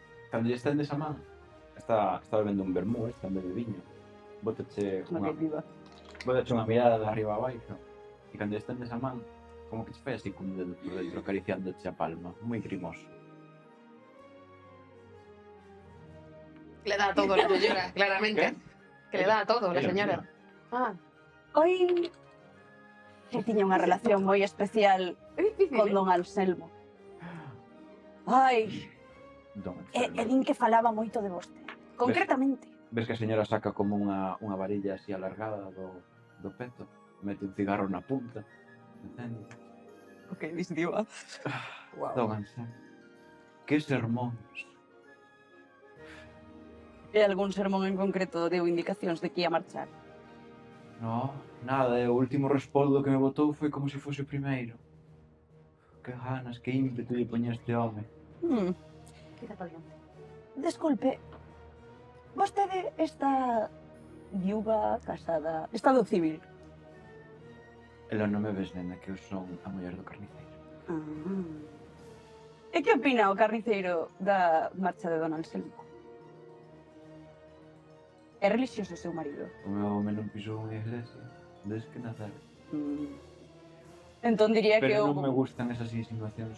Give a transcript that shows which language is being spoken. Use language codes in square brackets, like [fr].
[gl] Cando lle estendes a man, está bebendo un vermú, está en vez de viño. Bótache Unha que viva. unha mirada de arriba a abaixo. E cando lle estendes a man, como que te fai así cun dedo por dentro acariciándoche a palma. Moi grimoso. [es] Le da todo la señora, claramente. Que le da todo la señora. Ah, [gl] Hoy eu tiña unha relación moi especial é difícil. con don Anselmo. Ai, Don e Anselmo. din que falaba moito de vostede. Concretamente. Ves que a señora saca como unha varilla así alargada do peto, mete un cigarro na punta, entende? O que dis, diva? Don Anselmo. Que sermóns. E algún sermón en concreto deu indicacións de que ia marchar? No, nada, o último respoldo que me botou foi como se fose o primeiro. Que ganas, que ímpetu lle poñía este home. quizá para diante. Desculpe, vostede está viúva, casada, estado civil? Ela non me ves, nena, que eu son a muller do carniceiro. E que opina o carniceiro da marcha de don Anselmo? É religioso o seu marido? O meu home non pisou unha iglesia desde que nacera. Entón diría que Pero eu... non me gustan esas insinuacións.